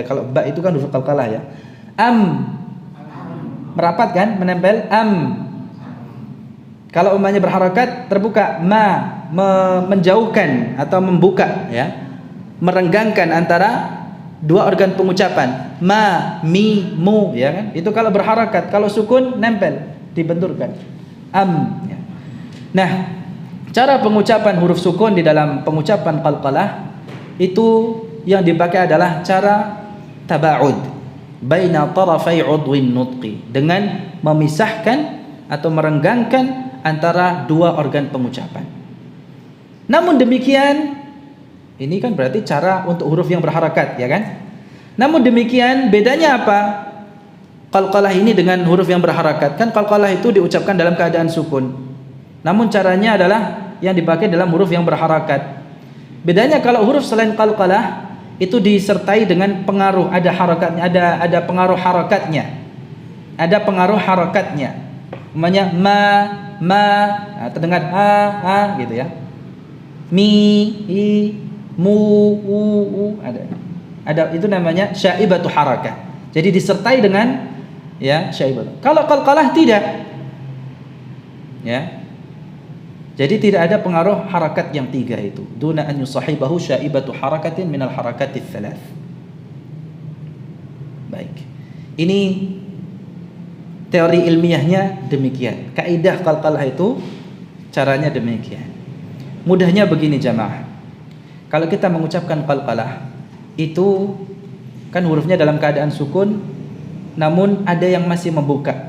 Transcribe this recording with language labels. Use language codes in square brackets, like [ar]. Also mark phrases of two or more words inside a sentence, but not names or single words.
[id] Kalau ba itu kan huruf qalqalah ya. Am, merapat kan, menempel am. Kalau umpamanya berharakat terbuka, menjauhkan atau membuka, ya, merenggangkan antara dua organ pengucapan, ma, mi, mu, ya kan? Itu kalau berharakat. Kalau sukun nempel, dibenturkan, am. Ya. Nah, cara pengucapan huruf sukun di dalam pengucapan qalqalah itu yang dipakai adalah cara [ar] تباعد بين طرفي عضو النطق, [id] dengan memisahkan atau merenggangkan antara dua organ pengucapan. Namun demikian, ini kan berarti cara untuk huruf yang berharakat, ya kan? Namun demikian, bedanya apa? Qalqalah ini dengan huruf yang berharakat. Kan qalqalah itu diucapkan dalam keadaan sukun. Namun caranya adalah yang dipakai dalam huruf yang berharakat. Bedanya kalau huruf selain qalqalah itu disertai dengan pengaruh, ada harakatnya, ada pengaruh harakatnya. Ada pengaruh harakatnya. Namanya nah, terdengar ha gitu ya. Mi, i, mu, u, ada itu namanya [ar] شائبة حركة. [id] Jadi disertai dengan, ya, syaibatu. Kalau qalqalah tidak, ya. Jadi tidak ada pengaruh harakat yang tiga itu. [ar] دون أن يصاحبه شائبة حركة من الحركات الثلاث. [id] Baik. Ini teori ilmiahnya demikian. Kaidah qalqalah itu caranya demikian. Mudahnya begini jamaah. Kalau kita mengucapkan qalqalah itu kan hurufnya dalam keadaan sukun, namun ada yang masih membuka.